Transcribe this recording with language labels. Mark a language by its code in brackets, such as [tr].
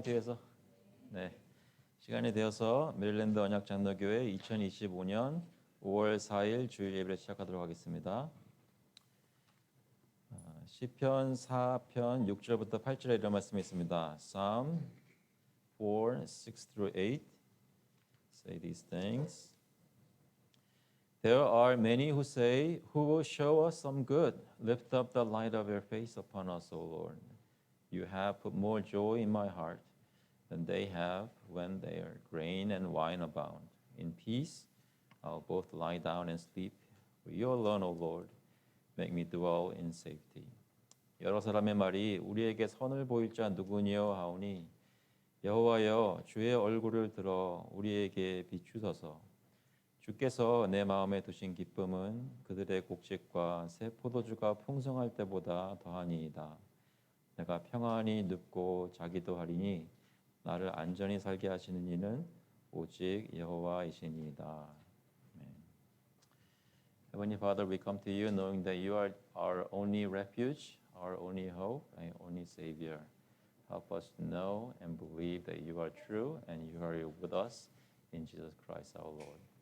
[ko] 뒤에서 시간이 되어서 메릴랜드 언약장로교회 2025년 5월 4일 주일 예배를 시작하도록 하겠습니다. 시편 4편 6절부터 8절에 이런 말씀이 있습니다. [en] Psalm 4, 6 through 8 say these things. There are many who say, who will show us some good? Lift up the light of your face upon us, O Lord. You have put more joy in my heart than they have when their grain and wine abound. In peace, I'll both lie down and sleep. For you alone, O Lord, make me dwell in safety. [ko] 여러 사람의 말이 우리에게 선을 보일 자 누구니요 하오니 여호와여 주의 얼굴을 들어 우리에게 비추소서. 주께서 내 마음에 두신 기쁨은 그들의 곡식과 새 포도주가 풍성할 때보다 더하니이다. 내가 평안히 눕고 자기도 하리니 나를 안전히 살게 하시는 이는 오직 여호와이시니이다. [en] Heavenly Father, we come to you knowing that you are our only refuge, our only hope, and only Savior. Help us to know and believe that you are true and you are with us in Jesus Christ our Lord.